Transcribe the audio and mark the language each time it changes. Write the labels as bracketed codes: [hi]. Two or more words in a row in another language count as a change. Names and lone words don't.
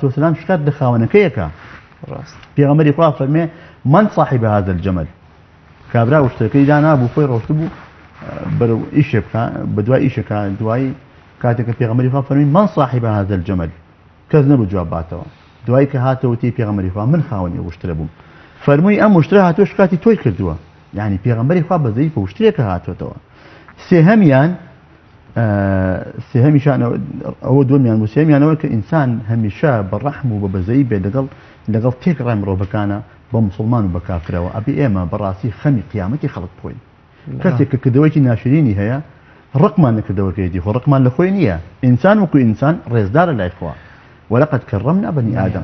[ckb] وسەلام شکات لە خاوەنەکەیەکە پێغەمبەری خوا فەرمێ [ar] من صاحب هذا الجمل [ckb] کابرا وشتەکەی دانا بوو خۆی ڕۆشت بوو بەرەو ئیشێ بکە بە دوای ئیشەکە دوای کاتێککە پێغەمبەری خوا فەرمی [ar] من صاحب هذا الجمل [ckb] کەس نەبوو جواب باتەوە دوای کە هاتەوەتی پێغەمبەری خوا من خاوەنی وشترە بووم فەرمووی ئەم وشترە هاتووە شکاتی تۆی کردووە یعنی پێغەمبەری خوا بەزەیی بە وشترێکە هاتوێتەوە سێهەمیشان ئەوە دووەمیان بوو سێمیانەوە کە ئینسان هەمیشە بە ڕەحم و بە بەزەیی بێ لەگەڵ تێکڕای مرۆڤەکانە بە مسلمان و بە کافرەوە ئەبێ ئێمە بەڕاستی خەمی قیامەتی خەڵک بخۆین کەسێک کە کردەوەیکی ناشرینی هەیە ڕقمان لەکردەوەکەیەتی خۆ ڕقمان لە خۆی نییە ئینسان وەکو ئینسان ڕێزدارە لای خوا [ar] وەلەقەد کەڕەمنا بەنی ئادەم